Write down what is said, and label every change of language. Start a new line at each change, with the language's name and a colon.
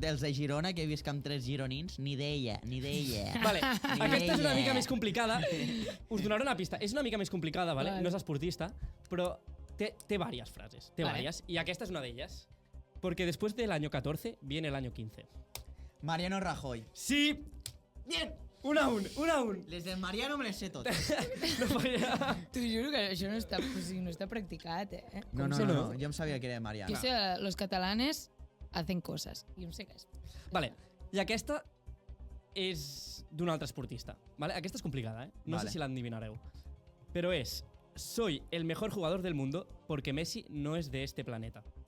Catalan: dels de Girona, que he vist amb 3 gironins, ni idea. Vale, aquesta és una mica idea. més complicada. Us donaré una pista. És una mica més complicada, vale? Vale. No és esportista, però té diverses frases. Té Vale. diverses. Y aquesta és una d'elles.
Spanish: Porque después del año 14 viene el año 15. Mariano Rajoy. Sí! Bien! 1 a 1, 1 a 1.
Catalan: Les del Mariano me les sé totes. No falla. T'ho juro que això no està practicat, eh? No, jo em sabia que era Mariano. Jo sé,
Spanish: los catalanes hacen cosas.
Catalan: Jo no sé què és. Vale, i aquesta és d'un altre esportista. Vale? Aquesta és complicada, eh? No Vale. sé si l'endivinareu. Però és:
Spanish: soy el mejor jugador del mundo porque Messi no es de este planeta.